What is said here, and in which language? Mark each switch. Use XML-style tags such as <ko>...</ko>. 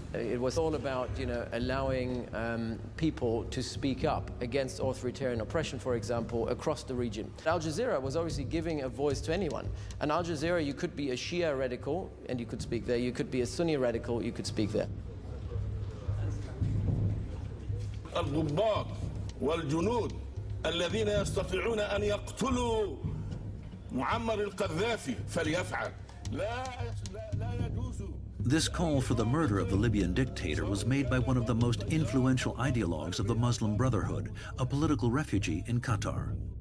<en>It was all about, you know, allowing people to speak up against authoritarian oppression, for example, across the region. Al Jazeera was obviously giving a voice to anyone. And Al Jazeera, you could be a Shia radical, and you could speak there. You could be a Sunni radical, you could speak there.</en> <ar>الضباط والجنود الذين يستطيعون أن يقتلوا معمر القذافي فليفعل لا يجوز.</ar> <en>This call for the murder of the Libyan dictator was made by one of the most influential ideologues of the Muslim Brotherhood, a political refugee in Qatar.</en>